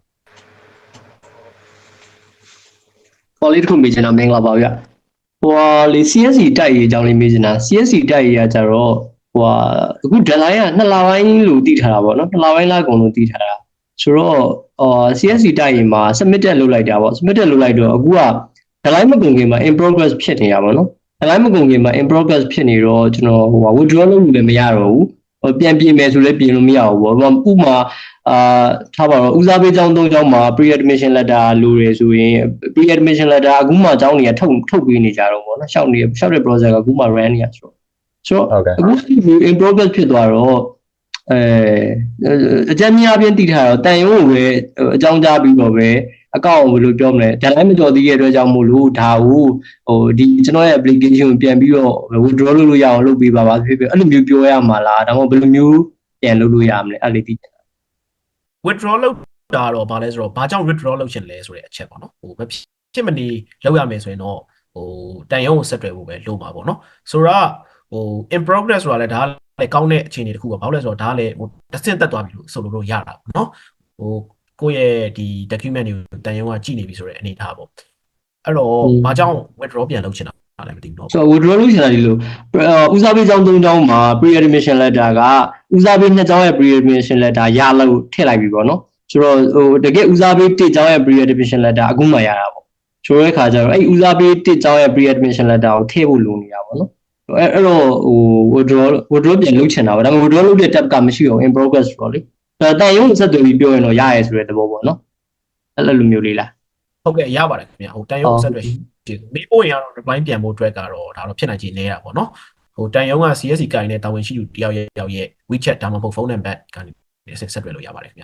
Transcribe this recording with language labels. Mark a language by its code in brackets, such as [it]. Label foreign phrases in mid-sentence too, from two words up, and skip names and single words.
[my] ပေါ်လေးတစ်ခုမေးချင်တာမင်္ဂလာပါဗျဟိုလေ CSC တိုက်ရေးအကြောင်းလေးမေးချင်တာ CSC တိုက်ရေးကကြတော့ဟိုအခု deadline က2လပိုင်းလို့တည်ထားတာပေါ့နော်2လပိုင်း လောက်ကုန်လို့တည်ထားတာဆိုတော့CSC တိုက်ရေးမှာ submitted လုပ်လိုက်တာပေါ့ submitted လုပ်လိုက်တော့အခုက deadline မကုန်ခင်မှာ [en] in progress [my] ဖြစ်နေရပါတော့ deadline မကုန်ခင်မှာ [en] in progress [my] ဖြစ်နေတော့ကျွန်တော်ဟို withdraw လုပ်လို့လည်းမရတော့ဘူးပြန်ပြင်မယ်ဆိုလည်းပြင်လို့မရဘူးပေါ့ဥပမာထားပါတော့ဦးစားပေးကျောင်း3ကျောင်းမှာ [en] pre admission letter [my] လိုရဆိုရင် [en] pre admission letter [my] အခုမှကျောင်းတွေကထုတ်ပေးနေကြတော့ပေါ့နော်ရှောက်တဲ့ process ကအခုမှ run နေရဆိုတော့အခု [en] in progress [my] ဖြစ်သွားတော့ အကြမ်းများပြင်းတည်ထားတော့တန်ရုံးကိုပဲအကြောင်းကြားပြီးတော့ပဲအကောင့်ဘယ်လိုပြောမလဲ deadline မကျော်သေးတဲ့အတွက်ကြောင့်မို့လို့ဒါကိုဒီကျွန်တော်ရဲ့ application ကိုပြန်ပြီးတော့ withdraw လုပ်လို့ရအောင်လုပ်ပေးပါဖြစ်ဖြစ်အဲ့လိုမျိုးပြောရမှာလားဒါမှမဟုတ်ဘယ်လိုမျိုးပြန်လုပ်လို့ရမလဲအဲ့လေးသိချင်တာ withdraw လုပ်တာတော့ဗာလဲဆိုတော့ဘာကြောင့် withdraw လုပ်ချင်လဲဆိုတဲ့အချက်ပေါ့နော်ဟိုမဖြစ်မနေလောက်ရမယ်ဆိုရင်တော့ဟိုတန်ရုံးကိုဆက်တွယ်ဖို့ပဲလုပ်မှာပေါ့နော်ဆိုတော့ဟို [en] in progress [my] ဆိုတာလဲဒါလည်းကောင်းတဲ့အခြေအနေတစ်ခုပါဘာလို့လဲဆိုတော့ဒါလည်းဟိုတစ်ဆင့်တက်သွားပြီလို့ဆိုလို့ရတာပေါ့နော်ဟိုကိုယ့်ရဲ့ဒီ document တွေကိုတန်ရုံးကကြည့်နေပြီဆိုတဲ့အနေအထားပေါ့အဲ့တော့ဘာကြောင့် withdraw ပြန်လုပ်ချင်တာလည်းမသိဘူးတော့ ဆိုတော့ withdraw လုပ်ချင်တာဒီလိုဦးစားပေးကျောင်း3ကျောင်းမှာ [en] pre admission letter [my] ကဦးစားပေး2ကျောင်းရဲ့ [en] pre admission letter [my] ရလို့ထည့်လိုက်ပြီပေါ့နော်ဆိုတော့ဟိုတကယ်ဦးစားပေး1ကျောင်းရဲ့ [en] pre admission letter [my] အခုမှရတာပေါ့ဆိုတဲ့ခါကျတော့အဲ့ဦးစားပေး1ကျောင်းရဲ့ [en] pre admission letter [my] ကိုထည့်ဖို့လိုနေတာပေါ့နော်အဲ့တော့ဟို withdraw ပြန်လုပ်ချင်တာပေါ့ဒါပေမဲ့ withdraw လုပ်တဲ့ tab ကမရှိအောင် [en] in progress [my] ပေါ့လေတန်ရုံးဆက်သွယ်ပြီးပြောရင်တော့ရရဲဆိုတဲ့သဘောပေါ့နော်အဲ့လိုမျိုးလေးလား ဟုတ်ကဲ့ရပါတယ်ခင်ဗျဟိုတန်ရုံးဆက်သွယ်မေးဖို့ရင်ကတော့ reply ပြန်ဖို့အတွက်ကတော့ဒါတော့ဖြစ်နိုင်ခြေနေရတာပေါ့နော်ဟိုတန်ရုံးက CSC ကိုင်နဲ့တာဝန်ရှိသူတယောက်ရဲ့ WeChat ဒါမှမဟုတ် [en] phone number [my] ကနေဆက်သွယ်လို့ရပါတယ်ခင်ဗျ